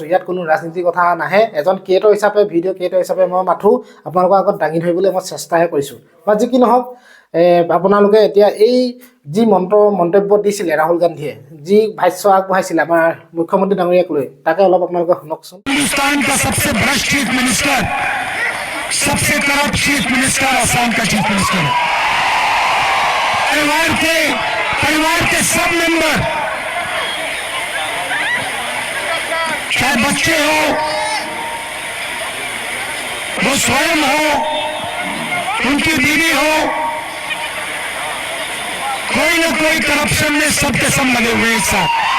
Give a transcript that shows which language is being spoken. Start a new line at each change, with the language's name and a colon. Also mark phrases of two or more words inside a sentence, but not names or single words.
Assamese: ইয়াত কোনো ৰাজনীতিৰ কথা নাহে। এজন ক্ৰিয়েটৰ হিচাপে, ভিডিঅ' ক্ৰিয়েটৰ হিচাপে মই মাথো আপোনালোকৰ আগত দাঙি ধৰিবলৈ মই চেষ্টাহে কৰিছোঁ। বা যি কি নহওক, আপোনালোকে এতিয়া এই যি মন্তব্য দিছিলে ৰাহুল গান্ধীয়ে, যি ভাষ্য আগবঢ়াইছিলে আমাৰ মুখ্যমন্ত্ৰী ডাঙৰীয়াক লৈ, তাকে অলপ আপোনালোকে শুনকচোন।
Hindi: सबसे करप्ट चीफ मिनिस्टर असम का चीफ मिनिस्टर है। परिवार के सब मेंबर, चाहे बच्चे हो, वो स्वयं हो, उनकी बीवी हो, कोई ना कोई करप्शन में सबके सब लगे हुए एक साथ।